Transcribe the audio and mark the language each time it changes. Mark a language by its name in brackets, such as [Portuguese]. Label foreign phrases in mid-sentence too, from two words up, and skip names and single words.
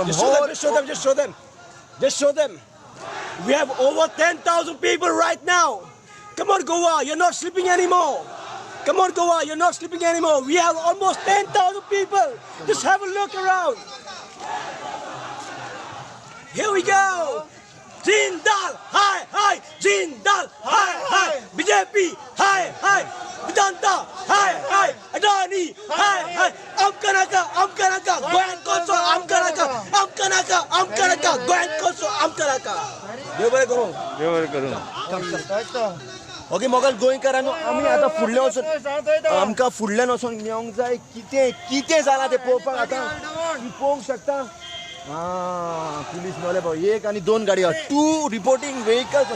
[English] Just show them. We have over 10,000 people right now. Come on, Goa, you're not sleeping anymore. Come on, Goa, you're not sleeping anymore. We have almost 10,000 people. Just have a look around. Here we go. Jindal, hi, Jindal, hi, BJP, hi, Vedanta, hi, Adani, hi, [Konkani] Amkanaka, Goyan Koso, Amkanaka, Goyan Koso, Amkanaka. देव करू. ओके मोगल गोंयकार आमी आतां फुडल्या वचून आमकां फुडल्यान वचोन मेळोंक जाय कितें जालां तें पळोवपाक आतां पळोवंक शकता. पुलीस मेवले पळय, 1 आनी 2 गाडयो, 2 [English] reporting vehicles.